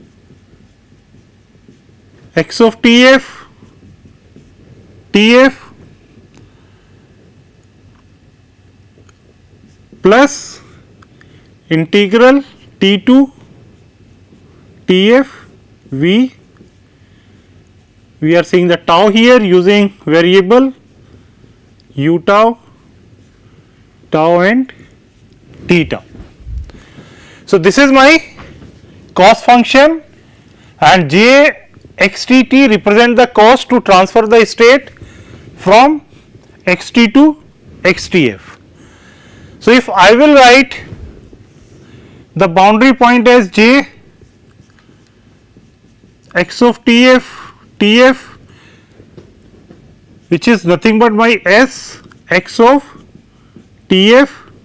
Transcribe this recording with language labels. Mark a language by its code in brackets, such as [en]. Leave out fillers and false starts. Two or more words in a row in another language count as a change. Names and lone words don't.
[en] x of t f t f plus integral t to t f v, we are seeing the tau here using variable u tau, tau and t tau. So, this is my cost function, and j x t t represent the cost to transfer the state from x t to x t f. So, if I will write the boundary point as j x of t f, which is nothing but my s x of t f.